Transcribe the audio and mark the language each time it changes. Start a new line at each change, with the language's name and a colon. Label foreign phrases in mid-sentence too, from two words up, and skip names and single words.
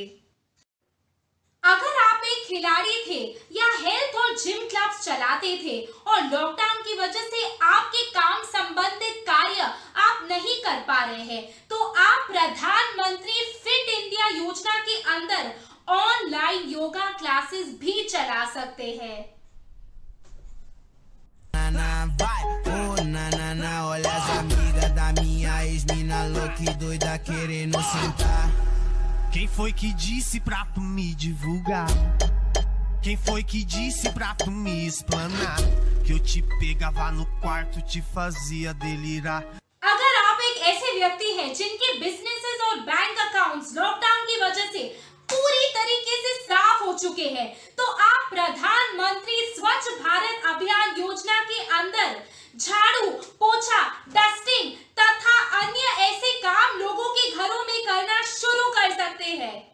Hindi: अगर आप एक खिलाड़ी थे या हेल्थ और
English: gym clubs
Hindi: चलाते थे और लॉकडाउन की वजह से आपके काम संबंधित कार्य आप नहीं कर पा रहे हैं, तो आप प्रधानमंत्री फिट इंडिया योजना के अंदर
English: online yoga classes
Hindi: भी चला सकते हैं।
Portuguese: Olha as amigas da minha ex-mina louca e doida querendo sentar. Quem foi que disse pra tu me divulgar? Quem foi que disse pra tu me explanar? Que eu te pegava no quarto, te fazia delirar.
Hindi: अगर आप एक ऐसे व्यक्ति हैं जिनके बिजनेसेस और
English: bank accounts
Hindi: लॉकडाउन की वजह से पूरी तरीके से साफ हो चुके हैं, तो आप प्रधानमंत्री स्वच्छ भारत अभियान योजना के अंदर झाड़ू, पोछा, डस्टिंग तथा अन्य ऐसे काम लोगों के घरों में करना शुरू कर सकते हैं।